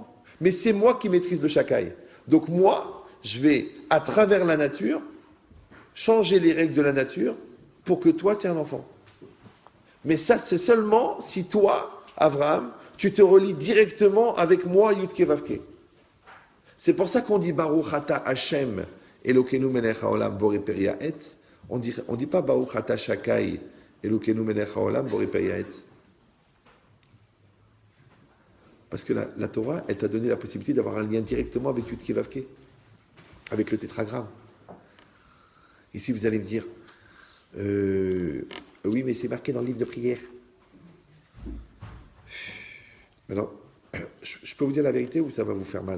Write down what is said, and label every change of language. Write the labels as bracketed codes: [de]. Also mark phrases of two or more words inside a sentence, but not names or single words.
[fr] Mais c'est moi qui maîtrise le Shakai. Donc moi, je vais, à travers la nature, changer les règles de la nature pour que toi, tu aies un enfant. Mais ça, c'est seulement si toi, Avraham, tu te relis directement avec moi, Yudke Vavke. C'est pour ça qu'on dit [he] ברוך אתה השם אלוקינו מלך העולם בורא פרי העץ. [fr] On dit pas [he] ברוך אתה שדי אלוקינו מלך העולם בורא פרי העץ. [fr] Parce que la Torah, elle t'a donné la possibilité d'avoir un lien directement avec Yudke Vavke, avec le tétragramme. Ici, vous allez me dire, oui, mais c'est marqué dans le livre de prière. Maintenant, je peux vous dire la vérité ou ça va vous faire mal?